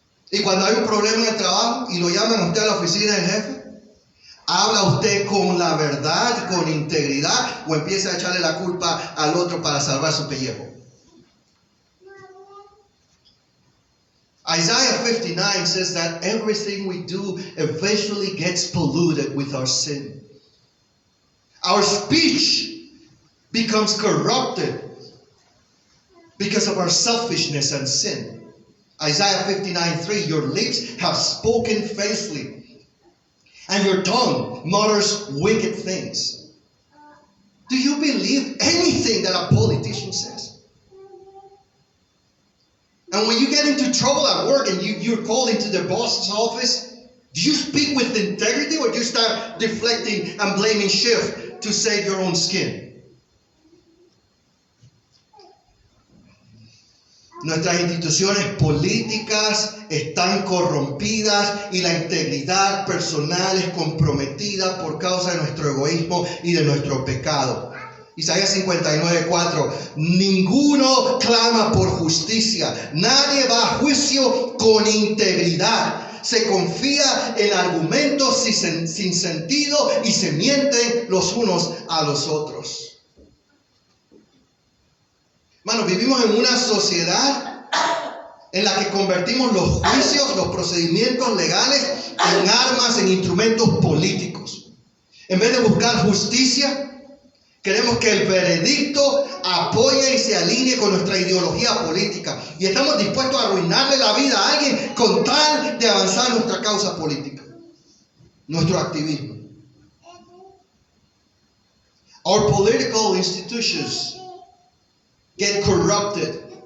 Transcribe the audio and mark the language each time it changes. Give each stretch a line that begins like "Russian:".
Spanish: Y cuando hay un problema en el trabajo y lo llaman a usted a la oficina del jefe, ¿habla usted con la verdad, con integridad, o empieza a echarle la culpa al otro para salvar su pellejo?
English: Isaiah 59 says that everything we do eventually gets polluted with our sin. Our speech becomes corrupted because of our selfishness and sin. Isaiah 59:3, your lips have spoken faithfully, and your tongue mutters wicked things. Do you believe anything that a politician says? And when you get into trouble at work and you're called into the boss's office, do you speak with integrity, or do you start deflecting and blaming shift to save your own skin?
Spanish: Nuestras instituciones políticas están corrompidas y la integridad personal es comprometida por causa de nuestro egoísmo y de nuestro pecado. Isaías 59:4. Ninguno clama por justicia, nadie va a juicio con integridad. Se confía en argumentos sin sentido y se mienten los unos a los otros. Hermanos, vivimos en una sociedad en la que convertimos los juicios, los procedimientos legales en armas, en instrumentos políticos. En vez de buscar justicia, queremos que el veredicto apoye y se alinee con nuestra ideología política. Y estamos dispuestos a arruinarle la vida a alguien con tal de avanzar nuestra causa política, nuestro activismo.
English: Our political institutions get corrupted.